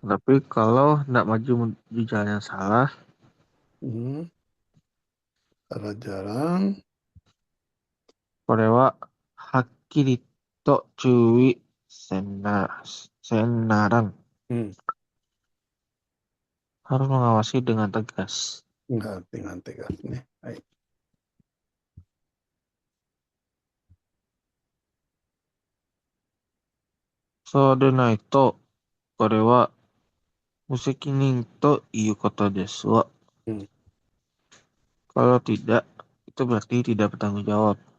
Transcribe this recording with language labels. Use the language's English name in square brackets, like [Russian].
[Indonesian] tapi kalau tidak maju di jalan yang salah, うん。salah jalan. [Japanese] これははっきりと注意せんならん。うん。 [Indonesian] harus mengawasi dengan tegas. dengan tegas ね。 [Japanese] はい。そうでないと、これは無責任ということですわ。うん。 [Indonesian] Kalau tidak, itu berarti tidak bertanggung jawab.